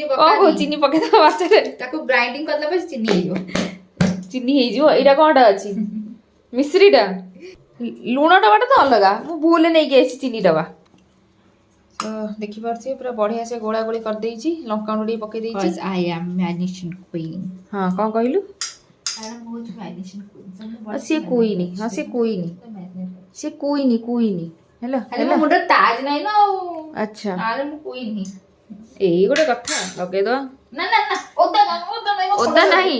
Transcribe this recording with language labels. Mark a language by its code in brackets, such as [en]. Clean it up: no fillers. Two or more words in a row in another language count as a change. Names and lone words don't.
[or] କଣ କହୁ ଚିନି ପକେଇଦବା ମାଛରେ ତାକୁ ଗ୍ରାଇଣ୍ଡିଙ୍ଗ କରିଦେଲା ପରେ ଚିନି ହେଇଯିବ ଚିନି ହେଇଯିବ ଏଇଟା କଣଟା ଅଛି ମିଶ୍ରିଟା ଲୁଣ ଡବାଟା ତ ଅଲଗା ମୁଁ ଭୁଲରେ ନେଇକି ଆସିଛି ଚିନି ଡବା ତ ଦେଖିପାରୁଥିବେ ପୁରା ବଢିଆ ସେ ଗୋଳା ଗୋଳି କରିଦେଇଛି ଲଙ୍କାଗୁଣ୍ଡ ଟିକେ ପକେଇ ଦେଇଛି [en] I am marination queen [or] ହଁ କଣ କହିଲୁ ସିଏ କୁଇନି ହଁ ସିଏ କୁଇନି ସିଏ କୁଇନି ହେଲା ହେଲା ମୁଣ୍ଡରେ ତାଜ ନାହିଁ ନା ଆଉ ଆଚ୍ଛା ଆରେ ମୁଁ କୁଇନି ଏଇ ଗୋଟେ କଥା ଲଗେଇଦବା ନା ନା ନା ଓଦା ନାହିଁ